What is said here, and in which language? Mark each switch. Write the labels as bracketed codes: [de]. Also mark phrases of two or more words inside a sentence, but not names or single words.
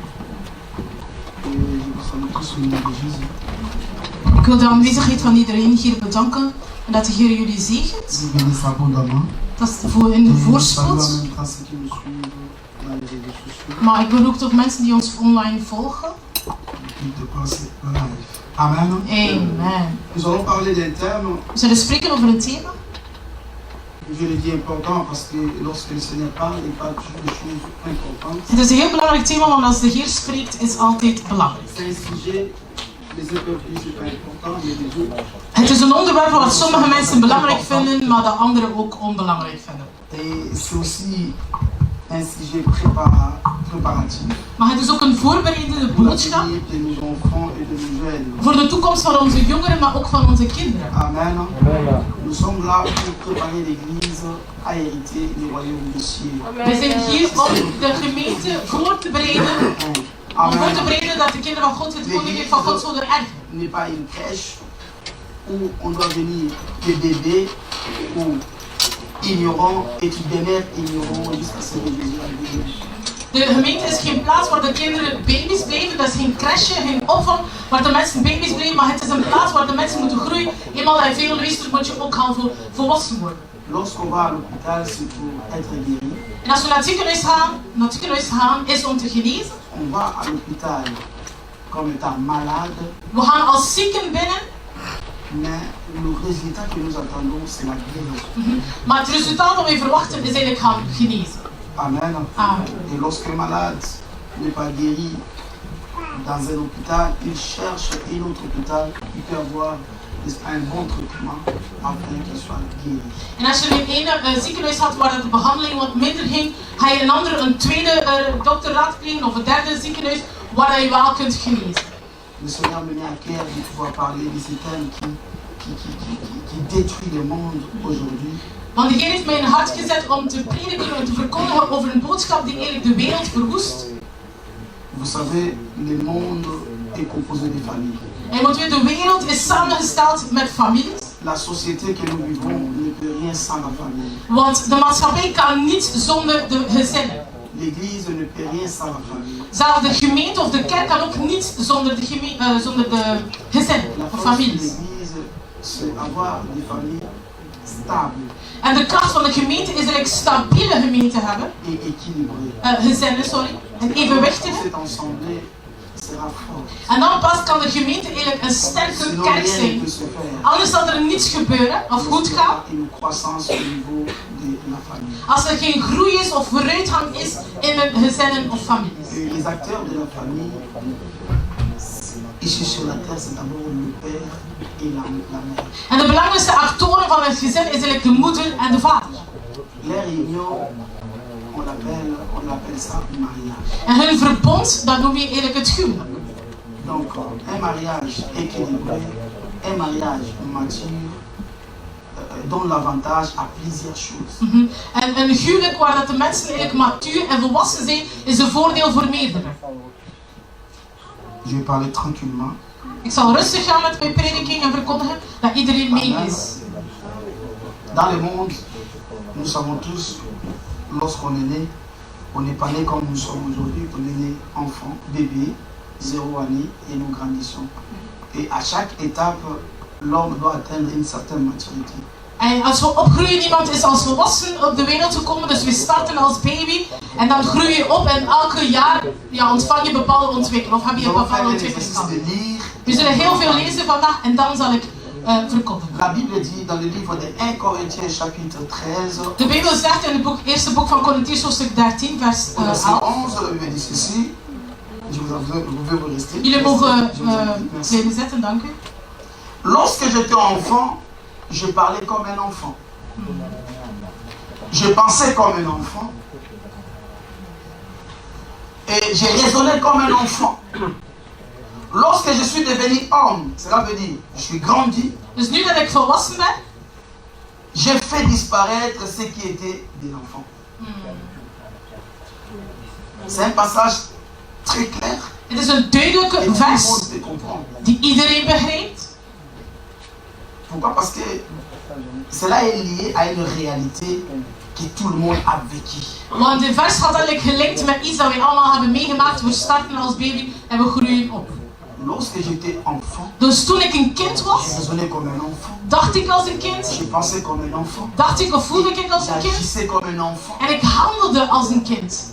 [fr] Et je vous salue tous au nom de Jésus. [nl] Ik wil de aanwezigheid van iedereen hier bedanken en dat de Heer jullie zegent. Dat is voor in de voorspoed. Maar ik beroep ook mensen die ons online volgen. Amen. Amen. [fr] Nous allons parler d'un thème. [nl] We zullen spreken over een thema. [fr] Je le dis important parce que lorsque le Seigneur parle, il parle toujours de choses importantes. [nl] Het is een heel belangrijk thema, want als de Heer spreekt, is altijd belangrijk. [fr] C'est un sujet, les uns peuvent dire c'est pas important, mais les autres. [nl] Het is een onderwerp wat sommige mensen belangrijk vinden, maar de anderen ook onbelangrijk vinden. [fr] Et c'est aussi un sujet préparatif. [nl] Maar het is ook een voorbereidende boodschap [fr] De nos enfants et de nos jeunes. [nl] voor de toekomst van onze jongeren, maar ook van onze kinderen. Amen. [fr] Nous sommes là pour préparer l'Église à hériter du royaume des cieux. [nl] We zijn hier om de gemeente voor te bereiden. Om voor te bereiden dat de kinderen van God het koninkrijk van God zullen erven. [fr] N'est pas une crèche où on doit venir des bébés ou ignorants et tu demeures ignorant jusqu'à ce que Jésus arrive. [nl] De gemeente is geen plaats waar de kinderen baby's blijven, dat is geen crèche, geen opvang waar de mensen baby's blijven, maar het is een plaats waar de mensen moeten groeien. Eenmaal hij veel luistert, moet je ook gaan volwassen worden. [fr] Lorsqu'on va à l'hôpital, c'est pour être guéri. [nl] En als we naar het ziekenhuis gaan is om te genezen. [fr] On va à l'hôpital comme étant malade. [nl] We gaan als zieken binnen. [fr] Mais le résultat que nous attendons, c'est la guérison. [nl] Maar het resultaat dat wij verwachten is eigenlijk gaan genezen. Amen. Amen. [fr] Et lorsque le malade n'est pas guéri dans un hôpital, il cherche un autre hôpital qui peut avoir un bon traitement afin qu'il soit guéri. [nl] En als je in een ziekenhuis had waar de behandeling wat minder ging, ga je een tweede dokter raadplegen of een derde ziekenhuis waar je wel kunt genezen. [fr] Le Seigneur me met à cœur de pouvoir parler de ce thème qui détruit le monde aujourd'hui. [nl] Want de Heer heeft mij in het hart gezet om te prediken en te verkondigen over een boodschap die eigenlijk de wereld verwoest. [fr] Vous savez, le monde est composé de familles. [nl] En want de wereld is samengesteld met families. [fr] La société que nous vivons ne peut rien sans la famille. [nl] Want de maatschappij kan niet zonder de gezinnen. [fr] L'église ne peut rien sans la famille. [nl] Zelfs de gemeente of de kerk kan ook niet zonder de gezinnen of families. [fr] L'église, c'est avoir des familles stables. [nl] En de kracht van de gemeente is eigenlijk stabiele gemeente hebben. [fr] Et équilibrées. [nl] Gezinnen, sorry. En evenwichtige. [fr] Cet ensemble sera fort. [nl] En dan pas kan de gemeente eigenlijk een sterke kerk zijn. Anders zal er niets gebeuren of goed gaan. Als er geen groei is of vooruitgang is in de gezinnen of families. [fr] Les acteurs de la famille ici sur la terre, c'est d'abord le père et la mère. [nl] En de belangrijkste actoren van het gezin is eigenlijk de moeder en de vader. [fr] Leur union, on l'appelle ça mariage. [nl] En hun verbond, dat noem je eigenlijk het huwelijk. [fr] Donc, un mariage équilibré, un mariage mature, donne l'avantage à plusieurs choses. [nl] En een huwelijk waar dat de mensen eigenlijk matuur en volwassen zijn, is een voordeel voor meerdere. [fr] Je vais parler tranquillement. [nl] Ik zal rustig gaan met mijn prediking en verkondigen dat iedereen mee is. [fr] Dans le monde, nous savons tous, lorsqu'on est né, on n'est pas né comme nous sommes aujourd'hui, on est né enfant, bébé, 0 année et nous grandissons. Et à chaque étape, l'homme doit atteindre une certaine maturité. [nl] En als we opgroeien, iemand is als volwassen op de wereld gekomen, dus we starten als baby en dan groei je op en elke jaar ontvang je bepaalde ontwikkeling of heb je een bepaalde ontwikkelingsstand. We zullen heel veel lezen vandaag en dan zal ik verkondigen. [fr] La Bible dit dans le livre de 1 Corinthiens chapitre 13, [nl] De Bijbel zegt in het eerste boek van Korintiërs hoofdstuk 13 vers [fr] verset 11. 11, la Bible dit ceci. Vous pouvez rester. [nl] Jullie mogen [fr] Je vous en prie. Merci. [nl] blijven zitten, dank u. [fr] Lorsque j'étais enfant, je parlais comme un enfant. Je pensais comme un enfant. Et j'ai raisonné comme un enfant. Lorsque je suis devenu homme, cela veut dire, je suis grandi, [nl] Dus nu dat ik volwassen ben, [fr] j'ai fait disparaître ce qui était de l'enfant. C'est un passage très clair. [nl] het is een duidelijke [fr] Et tout le [nl] vers [fr] monde peut comprendre. [nl] die iedereen begrijpt. [fr] Pourquoi? Parce que cela est lié à une réalité que tout le monde a vécu. [nl] Want de vers gaat eigenlijk gelinkt met iets dat wij allemaal hebben meegemaakt. We starten als baby en we groeien op. [fr] Lorsque j'étais enfant, [nl] Dus toen ik een kind [fr] je [nl] was, [fr] raisonnais comme un enfant. [nl] dacht ik als een kind, [fr] Je pensais comme un enfant. [nl] dacht ik of voelde ik als een kind. [fr] J'agissais comme un enfant. [nl] En ik handelde als een kind.